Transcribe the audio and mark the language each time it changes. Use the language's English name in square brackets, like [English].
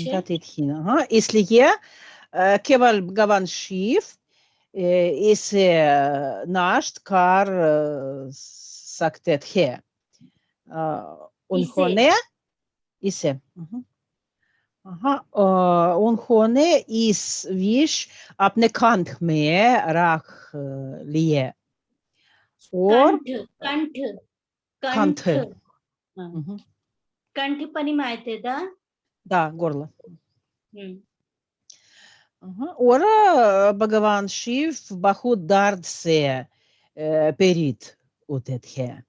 [Hindi] इसलिए केवल भगवान शिव इसे नष्ट कर सकते थे। उन्होंने उन्होंने इस विष अपने कंठ में रख लिए और [Russian] कंठ понимаете, да? Да, горло. [Hindi] और भगवान शिव बहुत दर्द से पीड़ित होते थे।